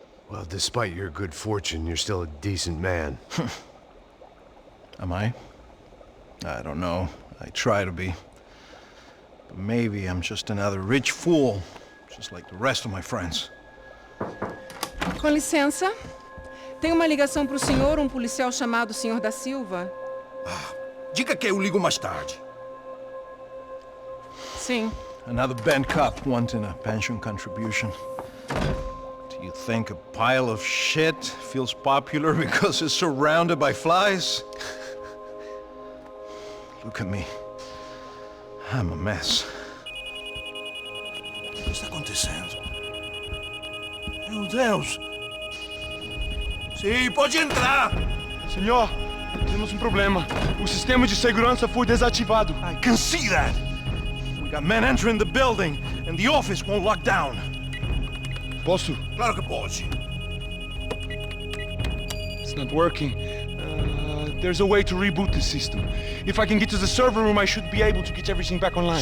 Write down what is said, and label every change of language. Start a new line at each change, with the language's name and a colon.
English: Well, despite your good fortune, you're still a decent man. Am I? I don't know. I try to be. But maybe I'm just another rich fool, just like the rest of my friends.
Portuguese: com licença. Tem uma ligação para o senhor, um policial chamado Senhor da Silva. Diga que eu ligo mais tarde. Sim.
English: Another band cop wanting a pension contribution. Do you think a pile of shit feels popular because it's surrounded by flies? Look at me. I'm a mess.
Portuguese: O que está acontecendo? Meu Deus! Sim, pode entrar! Senhor, temos um problema. O sistema de segurança foi desativado.
English: I can see that! We got men entering the building, and the office won't lock down.
Portuguese: Posso? Claro que pode.
English: It's not working. There's a way to reboot the system. If I can get to the server room, I should be able to get everything back online.